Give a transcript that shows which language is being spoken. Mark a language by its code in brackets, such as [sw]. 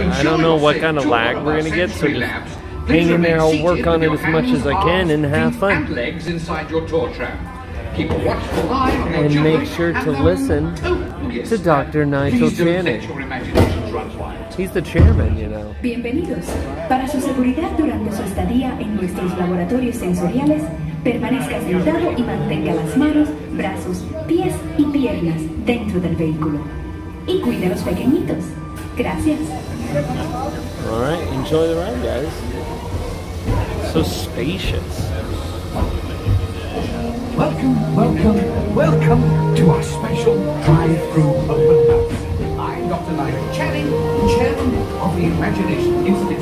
[en] I don't know what kind of lag we're going to get, so just hang in there. I'll work on it as much as I can and have fun. Legs inside your tour tram. Keep a watchful eye on your And make sure to listen to Dr. Nigel Channing. He's the chairman, you know. [es] Bienvenidos. Para su seguridad durante su estadía en nuestros laboratorios sensoriales, permanezca sentado y mantenga las manos, brazos, pies y piernas dentro del vehículo. Y cuide a los pequeñitos. Gracias. [en] Alright, enjoy the ride, guys. So spacious. Welcome, welcome, welcome to our special drive-through open house. I'm Dr. Nigel Channing, Chairman of the Imagination Institute.